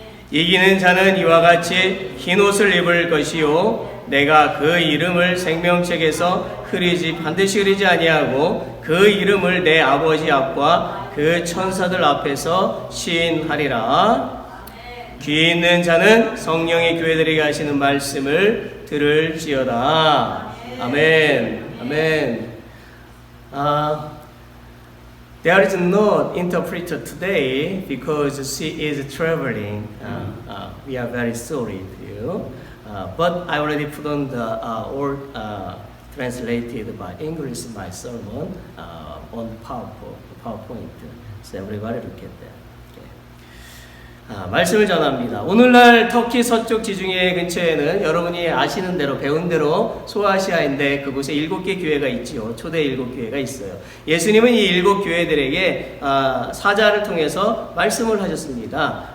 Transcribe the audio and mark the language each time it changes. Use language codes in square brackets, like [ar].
[ko] 이기는 자는 이와 같이 흰 옷을 입을 것이요 내가 그 이름을 생명책에서 반드시 흐리지 아니하고 그 이름을 내 아버지 앞과 그 천사들 앞에서 시인하리라. 귀 있는 자는 성령의 교회들에게 하시는 말씀을 들을지어다. 아멘. 아멘. [en] There is no interpreter today because she is traveling. We are very sorry to you. But I already put on the old translated by English my sermon on PowerPoint. So everybody look at that. [ko] 말씀을 전합니다. 오늘날 터키 서쪽 지중해 근처에는 여러분이 아시는 대로 배운 대로 소아시아인데 그곳에 7개 교회가 있지요. 초대 7교회가 있어요. 예수님은 이 7 교회들에게 사자를 통해서 말씀을 하셨습니다.